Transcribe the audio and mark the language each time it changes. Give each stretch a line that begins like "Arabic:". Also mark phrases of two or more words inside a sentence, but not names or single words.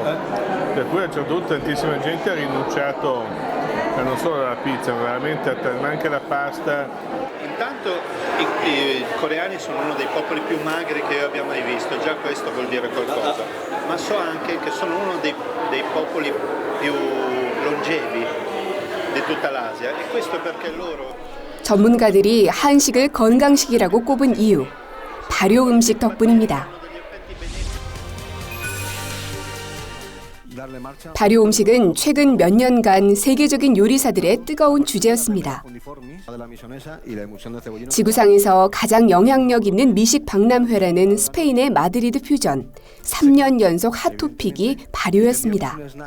Italian: Per cui a un certo punto tantissima gente ha rinunciato a non solo alla pizza, ma veramente ma anche alla pasta. Intanto i coreani sono uno dei popoli più magri che io abbia mai visto, già questo vuol dire qualcosa, ma so anche che sono uno dei popoli più longevi di tutta l'Asia e questo perché loro
Korean: 전문가들이 한식을 건강식이라고 꼽은 이유, 발효 음식 덕분입니다. 발효 음식은 최근 몇 년간 세계적인 요리사들의 뜨거운 주제였습니다. 지구상에서 가장 영향력 있는 미식 박람회라는 스페인의 마드리드 퓨전, 3년 연속 핫토픽이 발효였습니다.